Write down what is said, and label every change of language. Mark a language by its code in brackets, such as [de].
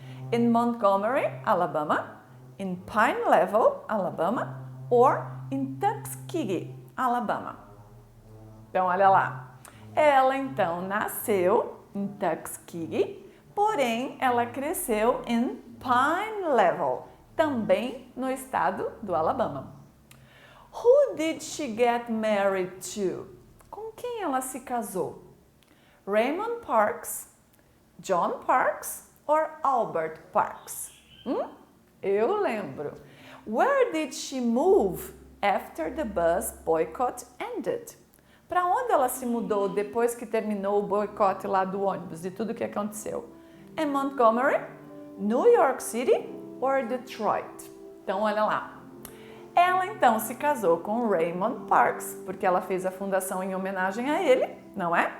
[en] In Montgomery, Alabama, in Pine Level, Alabama, or in Tuskegee, Alabama. [pt] Então, olha lá. Ela, então, nasceu em Tuskegee, porém, ela cresceu em Pine Level, também no estado do Alabama. [en] Who did she get married to? [pt] Com quem ela se casou? [en] Raymond Parks, John Parks or Albert Parks? [pt] Eu lembro. [en] Where did she move after the bus boycott ended? [pt] Para onde ela se mudou depois que terminou o boicote lá do ônibus, de tudo que aconteceu? Em Montgomery, [en] New York City or Detroit? [pt] Então, olha lá. Ela, então, se casou com Raymond Parks, porque ela fez a fundação em homenagem a ele, não é?